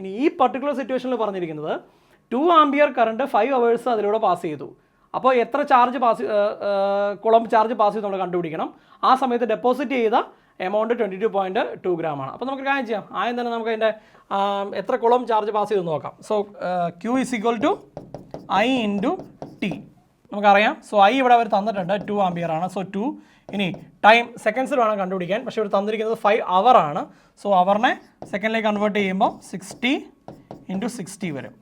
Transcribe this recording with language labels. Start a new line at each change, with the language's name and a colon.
Malayalam: ഇനി ഈ പർട്ടിക്കുലർ സിറ്റുവേഷനിൽ പറഞ്ഞിരിക്കുന്നത് 2 ആംപിയർ കറണ്ട് 5 hours അതിലൂടെ പാസ് ചെയ്തു. അപ്പോൾ എത്ര ചാർജ് കുളമ്പ് ചാർജ് പാസ് ചെയ്ത് നമ്മൾ കണ്ടുപിടിക്കണം. ആ സമയത്ത് ഡെപ്പോസിറ്റ് ചെയ്ത എമൗണ്ട് 22.2 gram ആണ്. അപ്പോൾ നമുക്ക് കാര്യം ചെയ്യാം. ആദ്യം തന്നെ നമുക്ക് അതിൻ്റെ എത്ര കുളം ചാർജ് പാസ് ചെയ്ത് നോക്കാം.
English: so Q is equal to I into T
Malayalam: നമുക്കറിയാം. സോ I ഇവിടെ അവർ തന്നിട്ടുണ്ട് 2 ആംപിയർ ആണ്. സോ 2 ഇനി ടൈം സെക്കൻഡ്സിൽ വേണം കണ്ടുപിടിക്കാൻ, പക്ഷേ ഇവിടെ തന്നിരിക്കുന്നത് 5 hour ആണ്. സോ അവറിനെ സെക്കൻഡിലേക്ക് കൺവേർട്ട് ചെയ്യുമ്പോൾ 60 into 60 വരും.